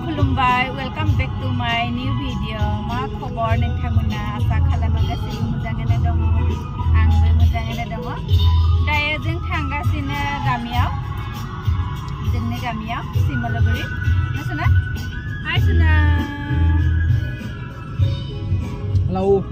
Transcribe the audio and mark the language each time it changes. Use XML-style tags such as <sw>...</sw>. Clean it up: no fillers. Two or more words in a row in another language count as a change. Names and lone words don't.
<brx>खुलुमबाय</brx> <en>welcome back to my new video</en> <brx>मा खबर नोंथांमोना आसा खालामो गासिबो मोजाङैनो दङ आंबो मोजाङैनो दङ दायो जों थांगासिनो गामियाव जोंनि गामियाव सिमलगुरि नसुना हाय सुना हेलौ</brx>